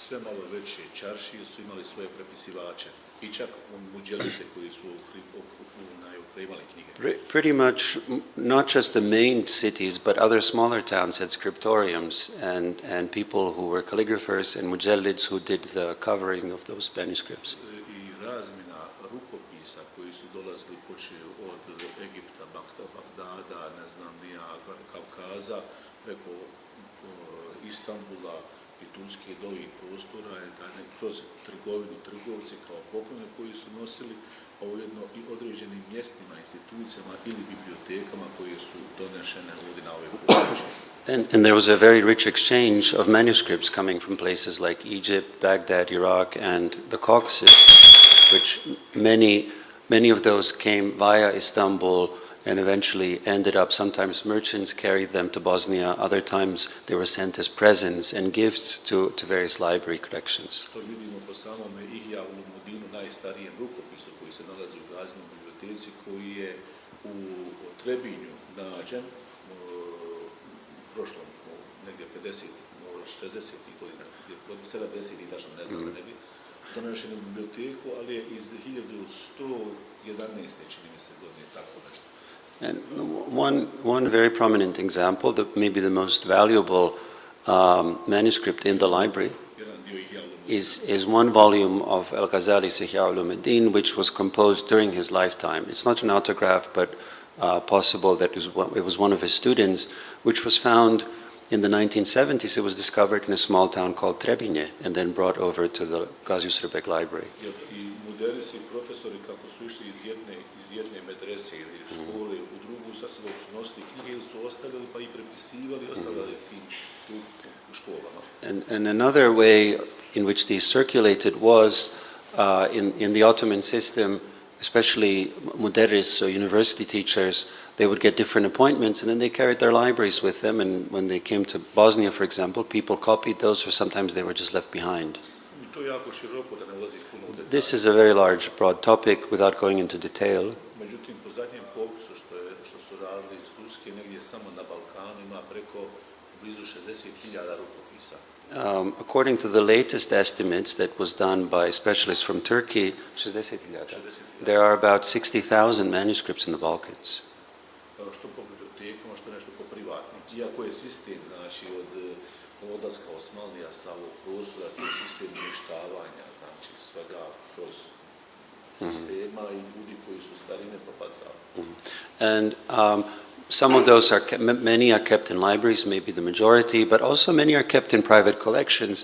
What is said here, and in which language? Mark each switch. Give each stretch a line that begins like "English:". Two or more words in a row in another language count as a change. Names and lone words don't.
English: Pretty much, not just the main cities, but other smaller towns had scriptoriums and people who were calligraphers and mujallids who did the covering of those manuscripts.
Bosnian: I Turske do ovih prostora, kroz trgovinu, trgovci kao poklone koji su nosili, a ujedno i određenim mjestima, institucijama ili bibliotekama koje su donešene ovdje na ove područje.
English: And there was a very rich exchange of manuscripts coming from places like Egypt, Baghdad, Iraq, and the Caucasus, which many of those came via Istanbul and eventually ended up, sometimes merchants carried them to Bosnia, other times they were sent as presents and gifts to various library collections.
Bosnian: To vidimo po samome Ihja u Mudinu, najstarijem rukopisu koji se nalazi u Gazinoj biblioteci, koji je u Trebinju nađen prošlom, negdje 50, 60 godina, 70 tačno ne znam, ne bi. donešen u biblioteku, ali je iz 1111. čini mi se godine, tako nešto.
English: And one very prominent example, maybe the most valuable manuscript in the library,
Bosnian: Jedan dio ih ja
English: is one volume of Al-Ghazali's Ihya Ulumuddin, which was composed during his lifetime. It's not an autograph, but possible that it was one of his students, which was found in the 1970s. It was discovered in a small town called Trebinje and then brought over to the Gazi Usrebek Library.
Bosnian: I muderisi profesori kako su išli iz jedne medrese ili škole u drugu, sa sobom su nosili knjige ili su ostavili pa i prepisivali, ostavljali tu u školama.
English: And another way in which these circulated was in the Ottoman system, especially muderris, so university teachers, they would get different appointments and then they carried their libraries with them, and when they came to Bosnia, for example, people copied those, or sometimes they were just left behind.
Bosnian: I to je jako široko, da ne ulazim puno u detalje.
English: This is a very large, broad topic without going into detail.
Bosnian: Međutim, po zadnjem popisu što su radili iz Turske, negdje samo na Balkanu ima preko blizu 60.000 rukopisa.
English: According to the latest estimates that was done by specialists from Turkey, 60,000. There are about 60,000 manuscripts in the Balkans.
Bosnian: Što po bibliotekama, što nešto po privatnim. Iako je sistem, znači, od odlaska Osmanlija sa ovog prostora, to je sistem uništavanja, znači, svega kroz sistema i ljudi koji su starine popacali.
English: And some of those many are kept in libraries, maybe the majority, but also many are kept in private collections.